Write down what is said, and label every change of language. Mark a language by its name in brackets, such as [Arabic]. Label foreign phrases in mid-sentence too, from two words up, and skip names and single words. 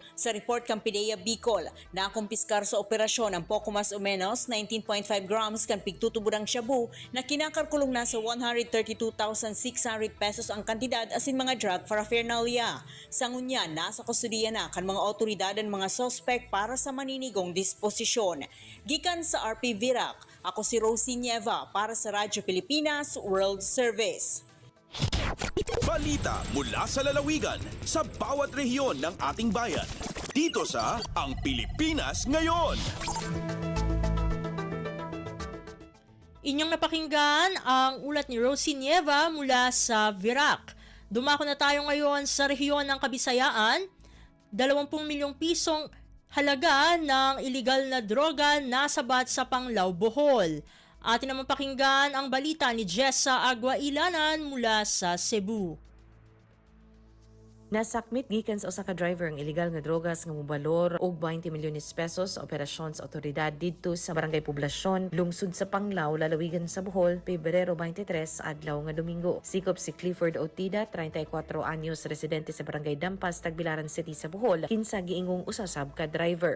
[Bikol] Sa report kan PIDEA Bicol, nakumpiskar sa operasyon ang poko mas o menos 19.5 grams kan pigtutubudang shabu na kinakarkulong na sa 132,600 pesos ang kantidad asin mga drug paraphernalia. Sa ngunyan, nasa kustudiya na kan mga otoridad at mga sospek para sa maninigong disposisyon. Gikan sa RP Virac, ako si Rosie Nieva para sa Radyo Pilipinas World Service. [Filipino] Balita mula sa lalawigan sa bawat rehiyon ng ating bayan. Dito sa Ang Pilipinas Ngayon. Inyong napakinggan ang ulat ni Rosie Nieva mula sa Virac. Dumako na tayo ngayon sa rehiyon ng Kabisayaan. 20 milyong pisong halaga ng iligal na droga nasabat sa Panglao, Bohol. Atin naman pakinggan ang balita ni Jessa Aguailanan mula sa Cebu. [Cebuano] Nasakmit gikan sa usa ka driver ang illegal nga drogas nga mobalor og 20 milyones pesos sa operasyon sa otoridad didto sa Barangay Poblasyon, lungsod sa Panglao, lalawigan sa Bohol, Pebrero 23 adlaw nga Domingo. Sikop si Clifford Otida, 34 anyos, residente sa Barangay Dampas, Tagbilaran City sa Bohol, kinsa giingong usasab ka driver.